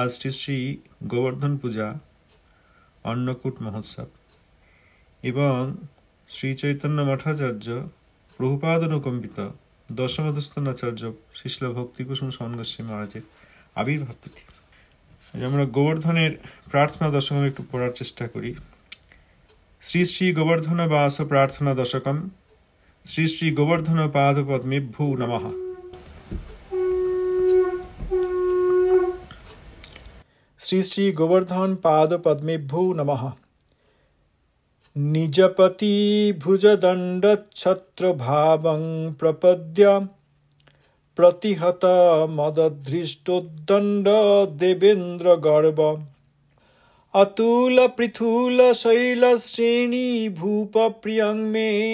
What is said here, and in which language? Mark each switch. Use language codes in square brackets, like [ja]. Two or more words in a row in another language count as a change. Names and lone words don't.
[bn] আজ শ্রী গোবর্ধন পূজা অন্নকূট মহোৎসব এবং শ্রী চৈতন্য মঠাচার্য প্রভুপাদ অনুকম্পিত দশমধস্থান আচার্য শ্রীল ভক্তিকুসুম শরণ গোস্বামী মহারাজের আবির্ভাব তিথি। আমরা গোবর্ধনের প্রার্থনা দশকম একটু পড়ার চেষ্টা করি। [sa] শ্রী শ্রী গোবর্ধন বাস প্রার্থনা দশকম। শ্রী শ্রী গোবর্ধন পাদ পদ্মেভ্যো নমঃ। শ্রী শ্রী গোবর্ধন পাদ পদ্মেভ্যো নমঃ। निजपति भुजदण्ड छत्र भावं प्रपद्य प्रतिहत मदधृष्टोद्दण्ड देवेन्द्र गर्भ अतुल पृथुल शैल श्रेणी भूप प्रियं मे